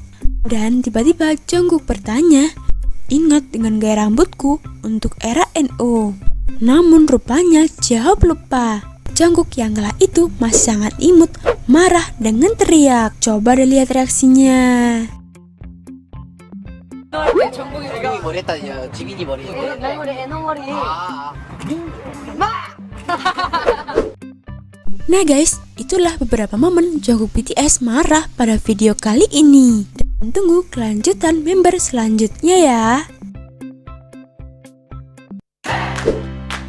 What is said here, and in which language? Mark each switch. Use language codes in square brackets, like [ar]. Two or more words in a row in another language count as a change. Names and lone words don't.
[id] Dan tiba-tiba Jungkook bertanya, ingat dengan gaya rambutku untuk era NO. Namun rupanya Cheop lupa. Jungkook yang kalah itu masih sangat imut, marah dengan teriak. Coba deh lihat reaksinya. [ko] 정국이 머리 했다니요. 지민이 머리. 내 머리 애너 머리. [id] Nah guys, itulah beberapa momen Jungkook BTS marah pada video kali ini. Dan tunggu kelanjutan member selanjutnya ya.